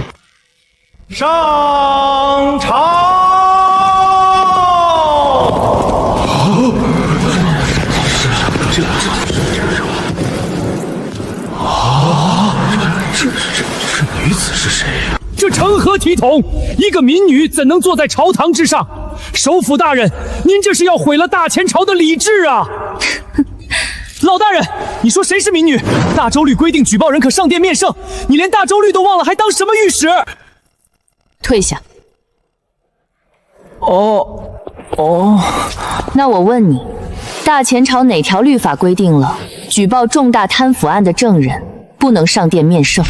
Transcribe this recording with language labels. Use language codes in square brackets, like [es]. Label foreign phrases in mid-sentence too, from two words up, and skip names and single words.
[zh] 上朝！ 这女子是誰呀？这成何體統？一個民女怎能坐在朝堂之上？首輔大人，您這是要毀了大前朝的禮制啊！老大人，你說誰是民女？大周律規定舉報人可上殿面聖，你連大周律都忘了，還當什麼御史？退下。哦，那我問你，大前朝哪條律法規定了舉報重大貪腐案的證人不能上殿面聖？